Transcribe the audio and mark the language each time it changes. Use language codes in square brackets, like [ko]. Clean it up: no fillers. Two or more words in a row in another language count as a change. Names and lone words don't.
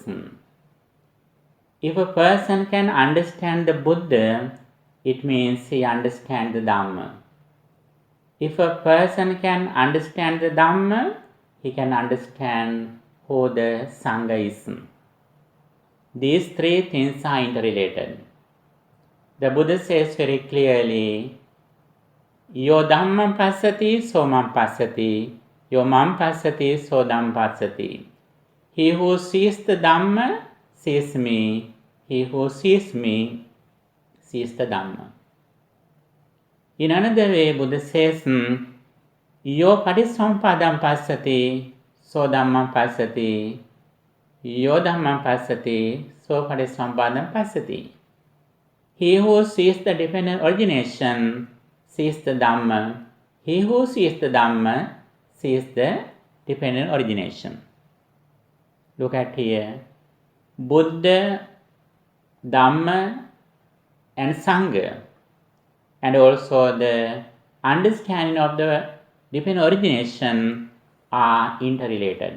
[en] If a person can understand the Buddha, it means he understands the Dhamma. If a person can understand the Dhamma, he can understand who the Sangha is. These three things are interrelated. The Buddha says very clearly, [pi] Yo Dhammam Passati, So Mam Passati, Yo Mam Passati, So Dhammam Passati. [en] He who sees the Dhamma sees me, he who sees me sees the Dhamma. In another way, Buddha says, [pi] Yo Patissampadam Passati, So Dhammam Passati, Yo Dhammam Passati, So Patissampadam Passati. [en] He who sees the dependent origination sees the Dhamma. He who sees the Dhamma sees the dependent origination. Look at here. Buddha, Dhamma and Sangha, and also the understanding of the dependent origination are interrelated.